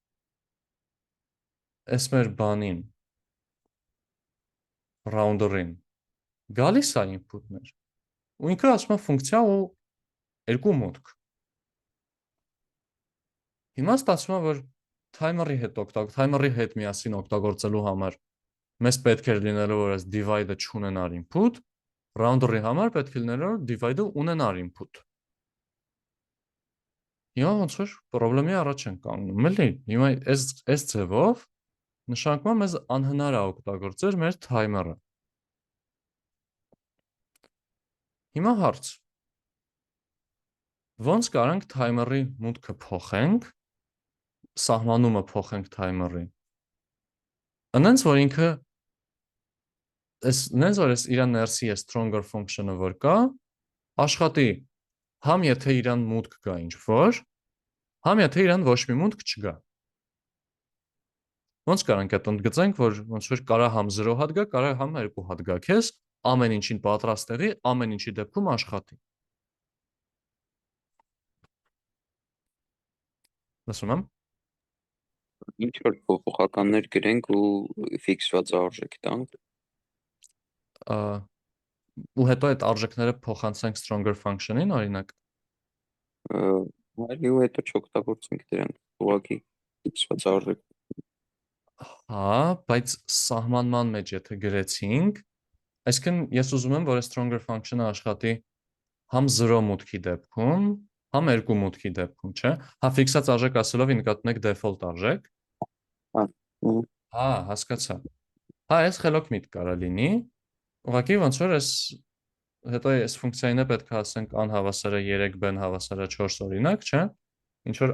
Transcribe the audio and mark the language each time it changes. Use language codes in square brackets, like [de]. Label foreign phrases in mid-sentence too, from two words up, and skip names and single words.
[hy] այս մեր բանին rounder-ին գալիս է input-ներ։ Ու ինքը ասում է ֆունկցիա ու երկու մուտք։ Հիմա ստացվում է, որ timer-ի հետ միասին օգտագործելու համար մեզ պետք է լինելու, որ այս divide-ը չունենար input, rounder-ի համար պետք է լինելու, որ divide-ը ունենար input։ Հիմա ոնց որ խնդրի առաջ են կանգնում, էլի։ Հիմա այս ձևով նշանակում է մեզ անհնար է օգտագործել մեր timer-ը։ Հիմա հարց. ոնց կարանք timer-ի մուտքը փոխենք, սահմանումը փոխենք timer-ի։ Այնց որ ինքը նենց որ իր ներսի է [en] stronger function- [hy] ը որ կա, աշխատի համ եթե իրան մուտք կա ինչ որ, համ եթե իրան ոչ մի մուտք չկա։ Ոնց կարանք այդ ընդգծենք, որ ոնց որ կարա համ 0 հատ գա, կարա համ 2 հատ գա, քեզ ամեն ինչին պատրաստ եղի, ամեն ինչի դեպքում աշխատի։ Լսում եմ։ Ինչ որ փոփոխականներ գրենք ու ֆիքսված արժեք տանք։ Ու հետո այդ արժեքները փոխանցենք [en] stronger function- [hy] ին, օրինակ։ Այլ ու հետո չօգտագործենք դրան ուղղակի ֆիքսված արժեք։ Հա, բայց սահմանման մեջ եթե գրեցինք, այսինքն ես ուզում եմ, որ [en] stronger function- [hy] ը աշխատի համ 0 մուտքի դեպքում, համ 2 մուտքի դեպքում, չէ՞։ Հա, ֆիքսած արժեք ասելով նկատում եք default արժեք։ Հա, հասկացա։ Հա, այս խելոք միտք կարա լինի։ Ուղղակի ոնց որ այս հետո այս ֆունկցիային է պետք է ասենք անհավասարը 3 b-ն հավասարը 4 օրինակ, չէ՞։ Ինչ որ